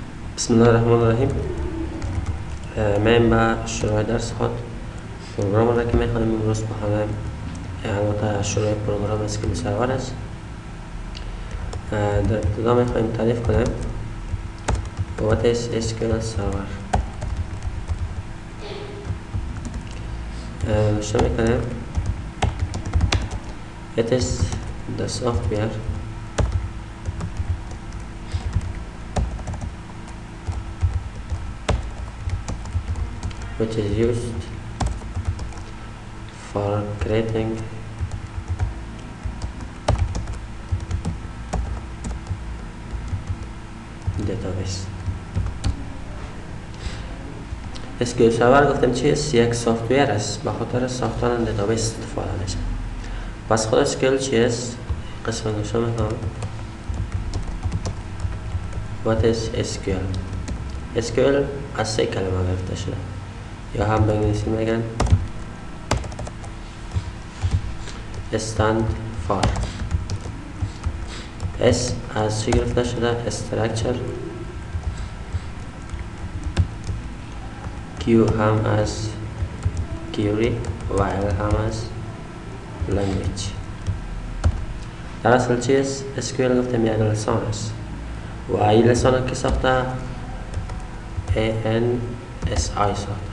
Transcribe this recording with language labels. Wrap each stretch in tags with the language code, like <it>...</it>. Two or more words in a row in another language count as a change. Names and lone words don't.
<fa>بسم الله الرحمن الرحیم. من با شروع درس خود پروگرام را که میخوانیم امروز بخوانم البته شروع پروگرام اسکیل سرور است. در ابتدا میخوایم تعریف کنیم</fa> <en>what is SQL server.</en> <fa>نوشته میکنیم</fa> <en>it is the software which is used for creating database.</en> <fa>SQL سرور گفتم چیست؟ یک سافتویر است به خاطر ساختن دیتابیس استفاده میشه. پس خود SQL چیست؟ قسم نوشته میکنم</fa> <en>what is SQL.</en> <fa>SQL از سه کلمه گرفته شده یا هم به انگلیسی میگن</fa> <en>stand for.</en> <fa>S از چی گرفته شده؟ structure. Q هم از query و L هم از language. در اصل چیست؟ SQL گفتم یک لسان است و این لسان که ساخته ANSI ساخته.</fa>